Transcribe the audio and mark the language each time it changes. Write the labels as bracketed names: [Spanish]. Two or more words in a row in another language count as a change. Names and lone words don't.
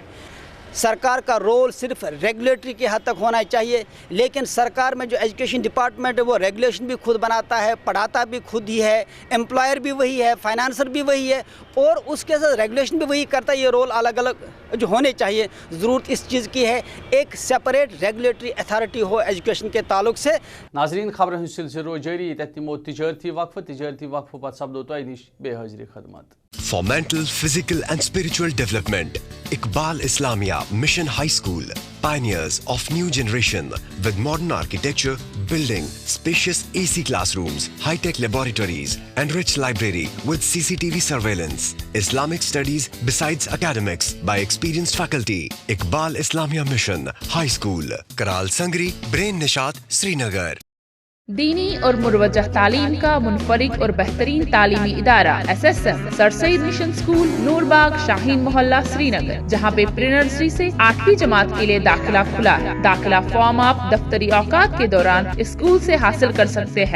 [Hindi] सरकार का रोल सिर्फ रेगुलेटरी की हद तक होना चाहिए, लेकिन सरकार में जो [English] education department [Hindi] है वो रेगुलेशन भी खुद बनाता है, पढ़ाता भी खुद ही है, एम्प्लॉयर भी वही है, फाइनेंसर भी वही है और उसके साथ रेगुलेशन भी वही करता है। ये रोल अलग अलग जो होने चाहिए। ज़रूरत इस चीज़ की है एक [English] separate regulatory authority [Hindi] हो एजुकेशन के ताल्लुक से। [Kashmiri] नाजरीन खबर हंद सिलसिल रो जारी तमो तिजारती वक्फ पत सपदो तोह निश बेहाजिरी खदमत। [English] For mental, physical and spiritual development, Iqbal Islamia Mission High School, pioneers of new generation with modern architecture, building, spacious AC classrooms, high-tech laboratories and rich library with CCTV surveillance. Islamic studies besides academics by experienced faculty. Iqbal Islamia Mission High School, Karal Sangri, Brain Nishat, Srinagar. [Hindi] दीनी और मुरवजह तालीम का मुनफरिद और बेहतरीन तालीमी इदारा SSM सर सईद मिशन स्कूल, नूरबाग, शाहीन मोहल्ला, श्रीनगर, जहाँ पे [English] pre nursery [Hindi] से 8वीं जमात के लिए दाखिला खुला है। दाखिला फॉर्म आप दफ्तरी औकात के दौरान स्कूल से हासिल कर सकते हैं।